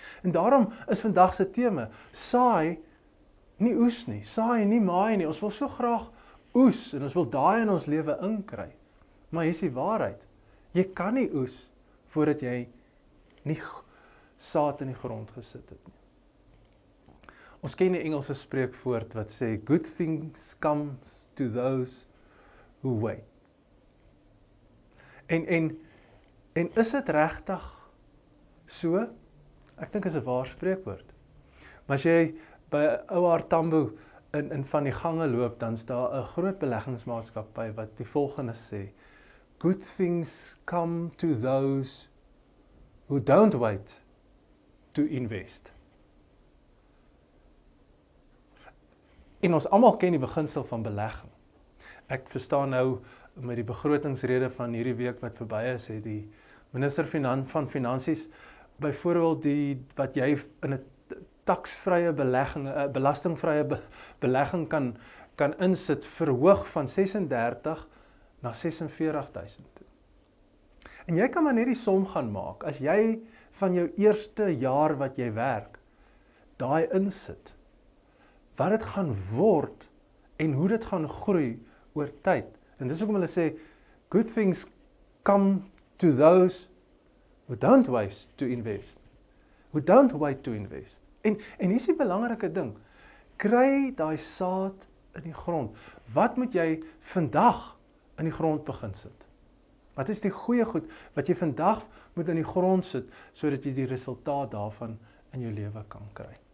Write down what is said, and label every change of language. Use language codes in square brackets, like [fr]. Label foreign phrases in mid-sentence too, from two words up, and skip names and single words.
[af] En daarom is vandag se tema, saai nie oes nie, saai nie maai nie. Ons wil so graag oes en ons wil daai in ons lewe inkry. Maar hier is die waarheid. Jy kan nie oes voordat jy nie saad in die grond gesit het nie. Ons ken die Engelse spreekwoord wat sê, [en] good things comes to those who wait. [af] En is dit regtig so? Ek dink is 'n waar spreekwoord. Maar as jy by 'n ou Tambo in van die gange loop, dan is daar 'n groot beleggingsmaatskappy wat die volgende sê, [en] good things come to those who don't wait to invest. [af] En ons almal ken die beginsel van belegging. Ek verstaan nou met die begrotingsrede van hierdie week wat verby is, het die minister van Finansies byvoorbeeld wat jy in 'n taksvrye belegging, belastingvrye belegging kan insit, verhoog van 36 na 46.000 toe. En jy kan maar net die som gaan maak, as jy van jou eerste jaar wat jy werk, daai insit, wat dit gaan word, en hoe dit gaan groei oor tyd. En dis hoekom hulle sê, [en] good things come to those who don't waste to invest. Who don't wait to invest. [af] En hier is die belangrike ding, kry daai saad in die grond. Wat moet jy vandag in die grond begin sit? Wat is die goeie goed wat jy vandag moet in die grond sit, sodat jy die resultaat daarvan in jou lewe kan kry?